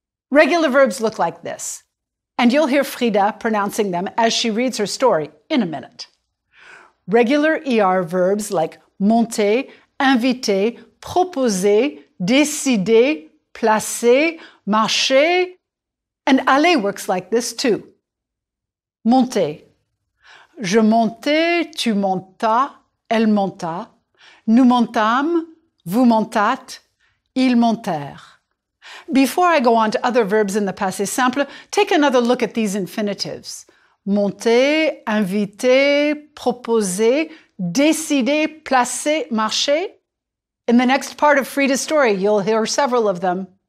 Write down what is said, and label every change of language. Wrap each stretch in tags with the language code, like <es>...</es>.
<en>Regular verbs look like this, and you'll hear Frida pronouncing them as she reads her story in a minute. Regular ER verbs like</en> <fr>monter, inviter, proposer, décider, placer, marcher, and aller works</fr> <en>like this too.</en> <fr>Monter. Je montais, tu montas, elle monta. Nous montâmes, vous montâtes, ils montèrent.</fr> <en>Before I go on to other verbs in the passé simple, take another look at these infinitives.</en> <fr>Monter, inviter, proposer, décider, placer, marcher.</fr> <en>In the next part of Frida's story, you'll hear several of them.</en>